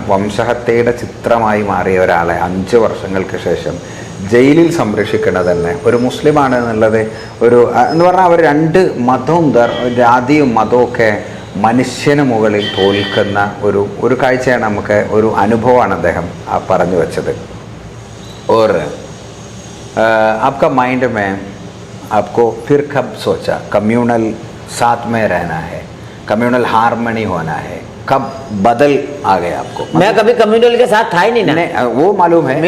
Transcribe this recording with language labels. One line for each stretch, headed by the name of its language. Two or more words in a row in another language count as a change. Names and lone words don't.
Malayalam: കാരണം വംശഹത്യയുടെ ചിത്രമായി മാറിയ ഒരാളെ 5 വർഷങ്ങൾക്ക് ശേഷം ജയിലിൽ സംരക്ഷിക്കുന്നത് തന്നെ ഒരു മുസ്ലിമാണ് എന്നുള്ളത് ഒരു എന്ന് പറഞ്ഞാൽ അവർ രണ്ട് മതവും ജാതിയും മതവും ഒക്കെ മനുഷ്യന് മുകളിൽ തോൽക്കുന്ന ഒരു കാഴ്ചയാണ്, നമുക്ക് ഒരു അനുഭവമാണ് അദ്ദേഹം പറഞ്ഞു വെച്ചത്.
Hindi: और आपका माइंड में आपको फिर कब सोचा कम्युनल साथ में रहना है,
English: communal harmony
Hindi: होना है, कब बदल आ गया आपको? मैं कभी कम्युनल के साथ था ही नहीं ना। नहीं, वो मालूम है,